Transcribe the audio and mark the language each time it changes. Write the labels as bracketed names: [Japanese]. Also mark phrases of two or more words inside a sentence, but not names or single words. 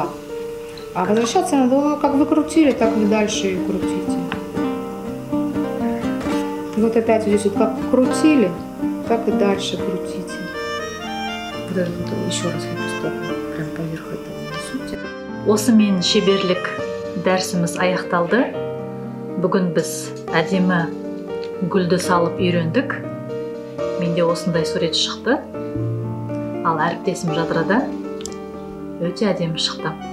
[Russian] А возвращаться надо, как вы крутили, так вы дальше и крутите. Вот опять вот здесь вот как крутили, так и дальше крутите. Даже вот еще раз эту сторону, прям поверх этого несете. [Kazakh] Осымен шеберлік дәрсіміз аяқталды. Бүгін біз әдемі гүлді салып үйрендік. Менде осындай сурет шықты. Ал әріптесім жадырада өте әдемі шықты.